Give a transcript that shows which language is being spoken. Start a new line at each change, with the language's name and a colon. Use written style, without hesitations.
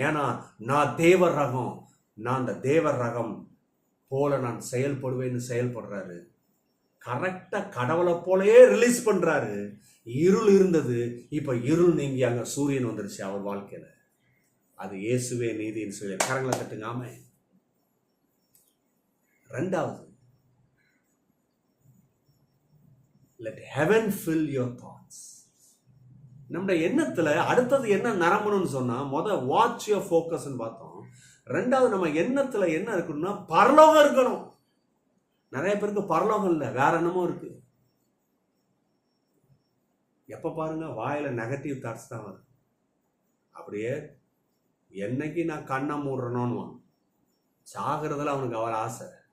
Tamil: ஏன்னா நான் தேவர் ரகம், நான் அந்த தேவர் ரகம் போல நான் செயல்படுவேன்னு செயல்படுறாரு. கரெக்டா கடவுளை போலயே ரிலீஸ் பண்றாரு. இருள் இருந்தது, இப்ப இருள் நீங்கி அங்க சூரியன் வந்துருச்சு அவர் வாழ்க்கையில. அது இயேசுவே நீதின்னு சொல்லி கரங்களை தட்டுங்க. ஆமென். ரெண்டாவது,
English: let heaven fill your thoughts.
Tamil: நம்முடைய எண்ணத்துல அடுத்தது என்ன நிரம்பணும்னு சொன்னா,
English: watch your focus
Tamil: பார்த்தோம். ரெண்டாவது, நம்ம எண்ணத்துல என்ன இருக்கணும்னா பரலோகம் இருக்கணும். நிறைய பேருக்கு பரலோகம் இல்லை, வேற என்னமோ இருக்கு. எப்ப பாருங்க வாயில நெகட்டிவ் தாட்ஸ் தான் வரும். அப்படியே என்னைக்கு நான் கண்ணை மூடுறேனோன்னு சாகிறதுல அவனுக்கு அவள் ஆசை.